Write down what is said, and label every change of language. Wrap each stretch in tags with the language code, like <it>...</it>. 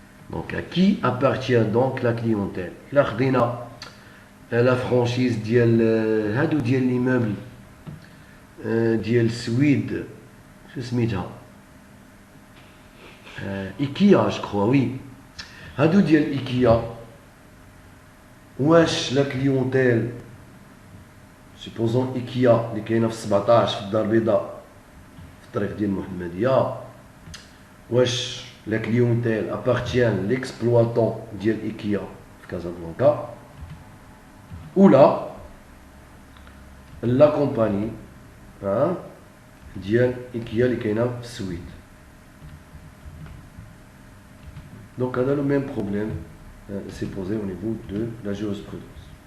<fr>Donc, à qui appartient donc la clientèle? Là, la franchise</fr> <ar>ديال</ar> <fr>l'immeuble</fr> <ar>ديال السويد, شو سميتها,</ar> <fr>IKEA, je crois, oui.</fr> <ar>هادو ديال IKEA, واش</ar> <fr>la clientèle, supposons</fr> <ar>IKEA اللي كاينه في 17 في الدار البيضاء في الطريق ديال المحمديه, واش</ar> <fr>la clientèle appartient à l'exploitant</fr> <ar>ديال IKEA في كازابلانكا</ar> <fr>ou la compagnie</fr> <ar>ديال IKEA اللي كاينه في السويد.</ar> <fr>Donc, on a le même problème s'est posé au niveau de la jurisprudence.</fr>